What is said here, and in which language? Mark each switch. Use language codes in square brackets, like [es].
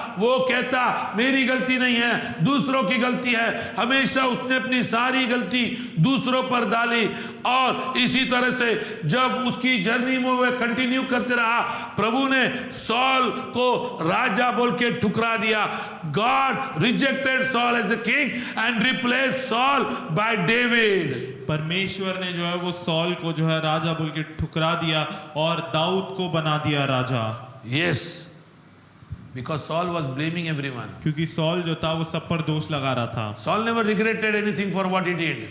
[hi] वो कहता मेरी गलती नहीं है, दूसरों की गलती है। हमेशा उसने अपनी सारी गलती दूसरों पर डाली और इसी तरह से जब उसकी जर्नी में वह कंटिन्यू करते रहा, प्रभु ने सॉल को राजा बोल के ठुकरा दिया। [en] God rejected Saul as a king and replaced Saul by David. [hi] परमेश्वर ने जो है वो सॉल को जो है राजा बोल के ठुकरा दिया और दाऊद को बना दिया राजा। [en] Yes, because Saul was blaming everyone. [hi] क्योंकि सॉल जो था वो सब पर दोष लगा रहा था। [en] Saul never regretted anything for what he did.